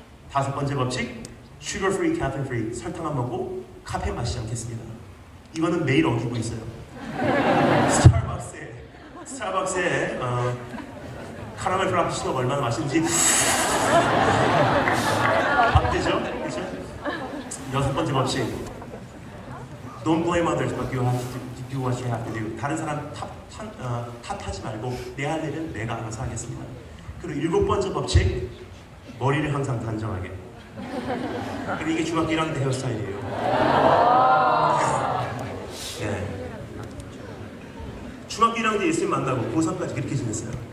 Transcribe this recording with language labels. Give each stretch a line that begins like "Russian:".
Korean: 다섯 번째 법칙,
English: sugar free, caffeine free,
Korean: 설탕 안 먹고 카페인 마시지 않겠습니다. 이거는 매일 어기고 있어요. 스타벅스에 스타벅스에 카라멜 프라푸치노가 얼마나 맛있는지 압되죠? 그렇죠? 여섯 번째 법칙.
English: Don't blame others, but you have to do what you have to do.
Korean: 다른 사람 탓하지 말고 내 할 일은 내가 알아서 하겠습니다. 그리고 일곱 번째 법칙. 머리를 항상 단정하게. 그리고 이게 중학교 1학년 때 헤어스타일이에요. 네. 중학교 1학년 때 예수님 만나고 고3까지 그렇게 지냈어요.